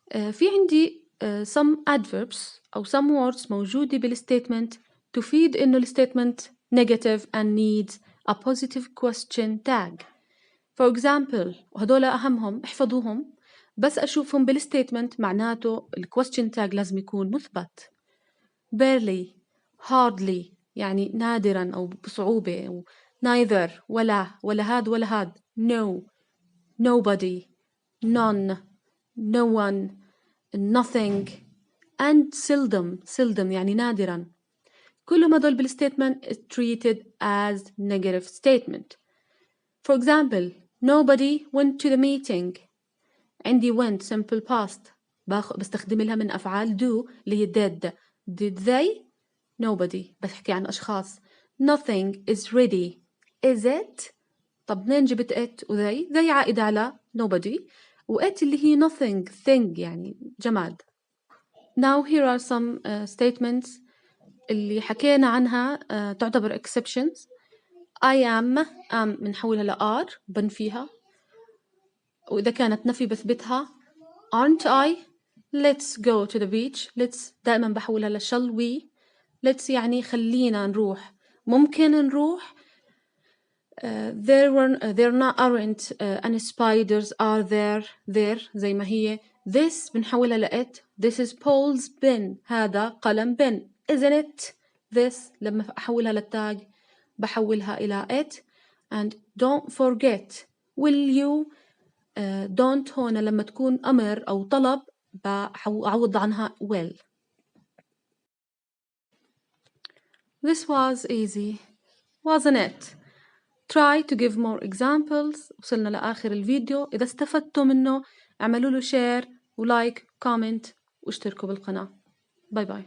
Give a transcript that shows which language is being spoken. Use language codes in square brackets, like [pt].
[ar] في عندي [en] some adverbs [ar] أو [en] some words [ar] موجودة بالstatement تفيد إنه الstatement [en] negative and needs a positive question tag. For example [ar] وهدول أهمهم احفظوهم بس أشوفهم بالstatement معناته question tag لازم يكون مثبت. [en] barely, hardly [ar] يعني نادرا أو بصعوبة أو neither ولا هاد ولا هاد. [en] no, nobody, none, no one, nothing and seldom [ar] يعني نادرا. كلهم هدول بالstatement [en] is treated as negative statement. For example, nobody went to the meeting. [ar] عندي [en] went simple past [ar] بستخدم لها من أفعال do اللي هي [en] did they? [ar] nobody بحكي عن أشخاص. [en] nothing is ready. is it? [ar] طب منين جبت it و they عائدة على nobody و it اللي هي nothing thing يعني جماد. [en] Now here are some statements [ar] اللي حكينا عنها تعتبر [en] exceptions. I am [ar] بنحولها ل are بنفيها وإذا كانت نفي بثبتها. [en] aren't I? let's go to the beach. [ar] let's دائما بحولها ل [en] shall we. [ar] let's يعني خلينا نروح. ممكن نروح. [en] there aren't any spiders are there [ar] زي ما هي. this بنحولها ل it. [en] this is Paul's pen. [ar] هذا قلم [en] pen. isn't it? [ar] this لما أحولها للتاج بحولها إلى it. [en] and don't forget. will you? [ar] don't هون لما تكون أمر أو طلب بعوض عنها will. [en] This was easy, wasn't it? Try to give more examples. [ar] وصلنا لآخر الفيديو. إذا استفدتوا منه اعملوا له share ولايك كومنت واشتركوا بالقناة. باي باي.